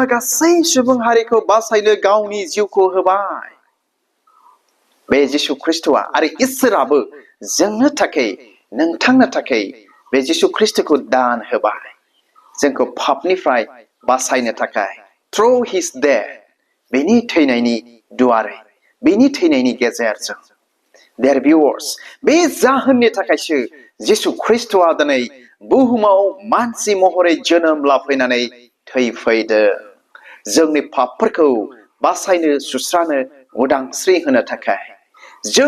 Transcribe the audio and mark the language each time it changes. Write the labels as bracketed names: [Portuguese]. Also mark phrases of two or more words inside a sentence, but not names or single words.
[Bodo] गासै सुबुं हारिखौ बासायनो गावनि जिउखौ होबाय बे जिसु ख्रिस्टआ आरो इसोराबो जोंनो थाखाय नोंथांनो थाखाय बे जिसु ख्रिस्टखौ दान होबाय जोंखौ पापनिफ्राय बासायनो थाखाय [English] through his death [Bodo] बेनि थैनायनि दुआरै बेनि थैनायनि गेजेरजों [English] dear viewers [Bodo] बे जाहोननि थाखायसो जिसु ख्रिस्टआ दिनै बुहुमाव मानसि महरै जोनोम लाफैनानै थैफैदों जोंनि पापफोरखौ बासायनो सुस्रानो उदांस्रि होनो थाखाय जों